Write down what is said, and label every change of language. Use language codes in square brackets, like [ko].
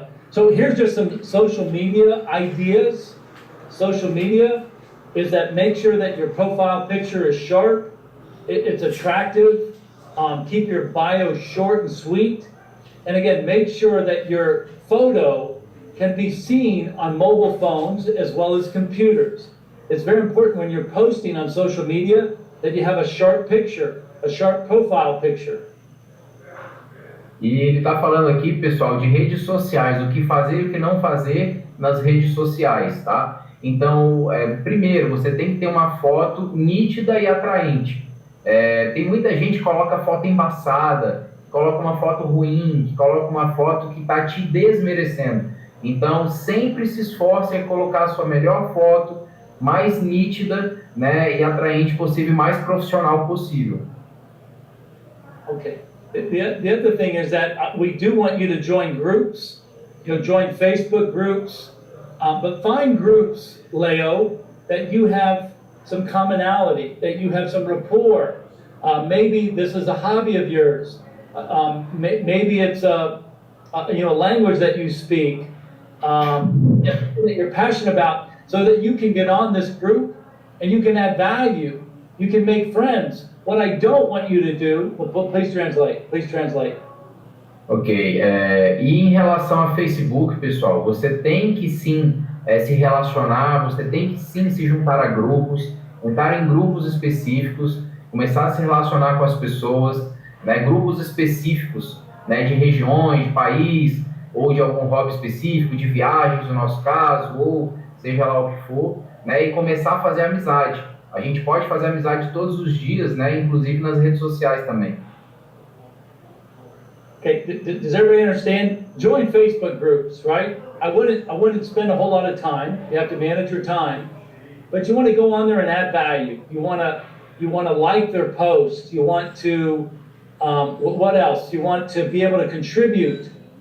[en] So here's just some social media ideas. Social media is that make sure that your profile picture is sharp, it's attractive, keep your bio short and sweet, and again, make sure that your photo can be seen on mobile phones as well as computers. It's very important when you're posting on social media that you have a sharp picture, a sharp profile picture. [pt] E ele está falando aqui, pessoal, de redes sociais, o que fazer e o que não fazer nas redes sociais, tá? Então, primeiro, você tem que ter uma foto nítida e atraente. Tem muita gente que coloca foto embaçada, coloca uma foto ruim, coloca uma foto que está te desmerecendo. Então, sempre se esforce em colocar a sua melhor foto, mais nítida, né, e atraente possível, mais profissional possível. [en] Okay. The other thing is that we do want you to join groups, join Facebook groups, but find groups, Leo, that you have some commonality, that you have some rapport. Maybe this is a hobby of yours. Maybe it's a language that you speak, that you're passionate about, so that you can get on this group and you can add value. You can make friends. What I don't want you to do, well, please translate. [pt] Ok, e em relação a Facebook, pessoal, você tem que sim se relacionar, você tem que sim se juntar a grupos, entrar em grupos específicos, começar a se relacionar com as pessoas, né, grupos específicos, né, de regiões, de país, ou de algum hobby específico, de viagens no nosso caso, ou seja lá o que for, né, e começar a fazer amizade. A gente pode fazer amizade todos os dias, né, inclusive nas redes sociais também. [en] Okay, does everybody understand? Join Facebook groups, right? I wouldn't spend a whole lot of time. You have to manage your time, but you want to go on there and add value. You want to like their posts. You want to what else? You want to be able to contribute.